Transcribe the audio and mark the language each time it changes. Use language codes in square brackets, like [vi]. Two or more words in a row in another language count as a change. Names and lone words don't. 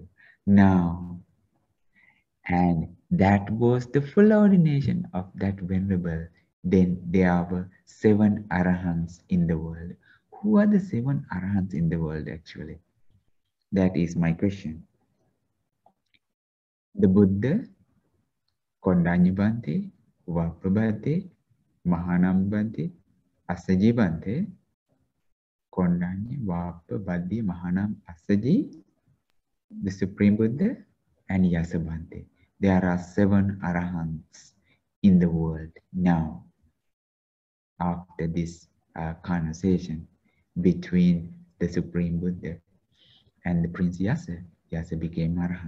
[en] Now, and that was the full ordination of that venerable. Then there were 7 arahants in the world. Who are the 7 arahants in the world actually? That is my question. The Buddha, Kondanya Bhante, Vappa Bhante, Mahanam Bhante, Assaji Bhante, Kondanya, Vappa, Bhante, Mahanam, Assaji, the Supreme Buddha, and Yasa Bhante. There are 7 arahants in the world now. After this conversation between the Supreme Buddha and the Prince Yasa, Yasa became arahant.